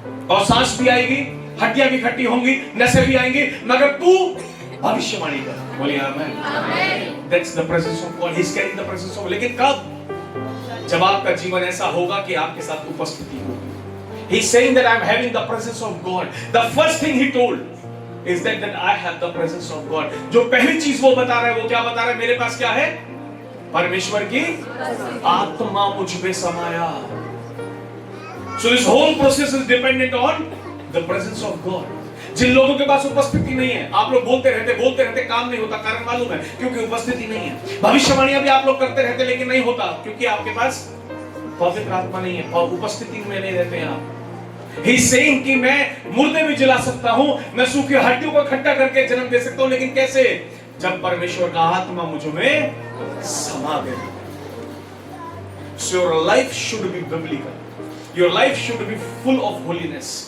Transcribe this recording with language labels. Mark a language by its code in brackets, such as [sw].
[hi] और सांस भी आएगी, हड्डियां भी इकट्ठी होंगी, नसें भी आएंगी, मगर तू भविष्यवाणी कर. बोलिए आमीन. [en] That's the presence of God. He is carrying the presence of. [hi] लेकिन कब? जब आपका जीवन ऐसा होगा कि आपके साथ उपस्थिति होगी. [en] He is saying that I am having the presence of God. The first thing he told is that I have the presence of God. [hi] जो पहली चीज वो बता रहा है वो क्या बता रहा है? मेरे पास क्या है? परमेश्वर की आत्मा मुझ में समाया. [en] So this whole process is dependent on the presence of God. [hi] जिन लोगों के पास उपस्थिति नहीं है, आप लोग बोलते रहते काम नहीं होता. कारण मालूम है? क्योंकि उपस्थिति नहीं है. भविष्यवाणियां भी आप लोग करते रहते लेकिन नहीं होता, क्योंकि आपके पास पवित्र आत्मा नहीं है और उपस्थिति में नहीं रहते हैं आप. [en] He is saying [hi] कि मैं मुर्दे भी जला सकता हूं, मैं सूखी हड्डियों को इकट्ठा करके जन्म दे सकता हूं, लेकिन कैसे? जब परमेश्वर का आत्मा मुझ में समा गया। [en] So your life should be biblical. Your life should be full of holiness.